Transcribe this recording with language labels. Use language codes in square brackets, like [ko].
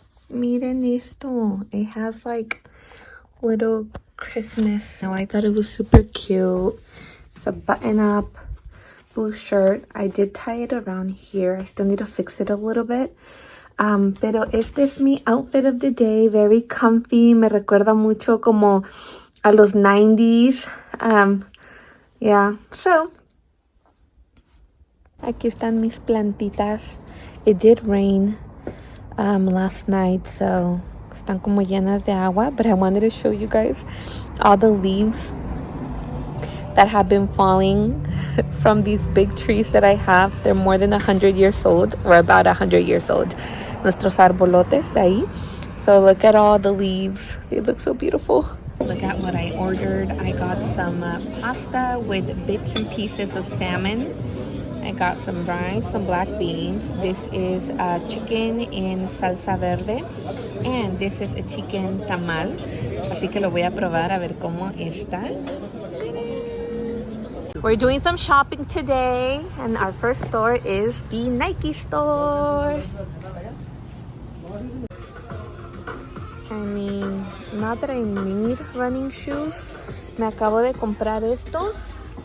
[es] Miren esto. [en] It has like little Christmas. So I thought it was super cute. It's a button-up blue shirt. I did tie it around here. I still need to fix it a little bit. [es] Pero este es mi [en] outfit of the day. Very comfy. [es] Me recuerda mucho como a los 90s. Yeah. So, aquí están mis plantitas. [en] It did rain last night, so [es] están como llenas de agua. [en] But I wanted to show you guys all the leaves that have been falling from these big trees that I have. They're more than 100 years old, or about 100 years old. [es] Nuestros arbolotes de ahí. [en] So look at all the leaves. They look so beautiful. Look at what I ordered. I got some pasta with bits and pieces of salmon. I got some rice, some black beans. This is chicken in salsa verde. And this is a chicken tamal. [es] Así que lo voy a probar a ver cómo está. [en] We're doing some shopping today, and our first store is the Nike store. I mean, not that I need running shoes. [es] Me acabo de comprar estos.